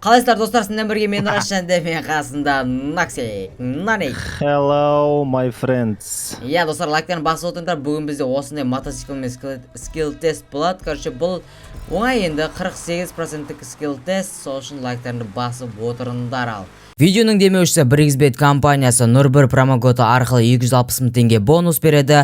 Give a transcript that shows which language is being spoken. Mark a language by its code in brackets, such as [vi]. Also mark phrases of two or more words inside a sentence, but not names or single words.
[kk] Қалайсыздар достар, сіздермен бірге мен Раш және мен қасында Накси, Наник. [en] Hello my friends. [kk] Иә достар, лайктарын басып отырыңдар. Бүгін бізде осындай мотоциклмен [en] skill test [kk] болады. Короче, бұл оңай енді 48%-тік [en] skill test. [kk] Сол үшін лайктарыңды басып отырыңдар ал. Видеоның демеушісі 1xbet компаниясы Нұрбір промокоды арқылы 260 000 теңге бонус береді.